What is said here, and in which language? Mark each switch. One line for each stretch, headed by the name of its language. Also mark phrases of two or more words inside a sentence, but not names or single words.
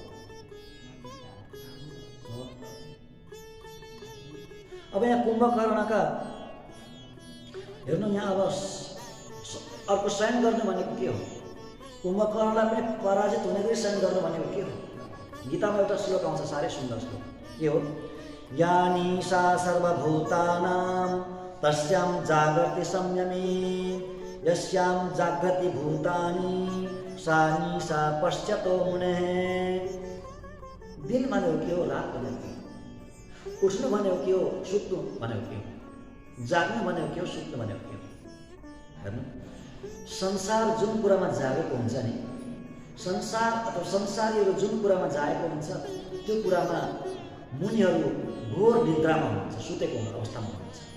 Nepali: अब यहाँ कुम्भकर्णका हेर्नु, यहाँ अब अर्को शयन गर्नु भनेको के हो? कुम्भकर्णलाई पनि पराजित हुने गरी शयन गर्नु भनेको के हो? गीतामा एउटा श्लोक आउँछ, साह्रै सुन्दर श्लोक। के हो?
Sanskrit: यानी सा सर्वभूतानां तस्यां जागर्ति संयमी, यस्यां जागृति भूतानि सा निशा पश्यतो मुनेः।
Nepali: दिन भनेको के हो? रात भनेको के हो? उठ्नु भनेको के हो? सुत्नु भनेको के हो? जाग्नु भनेको के हो? सुत्नु भनेको के हो? हेर्नु, संसार जुन कुरामा जागेको हुन्छ नि, संसार अथवा संसारीहरू जुन कुरामा जागेको हुन्छ, त्यो कुरामा मुनिहरू घोर निद्रामा हुनुहुन्छ, सुतेको अवस्थामा हुनुहुन्छ।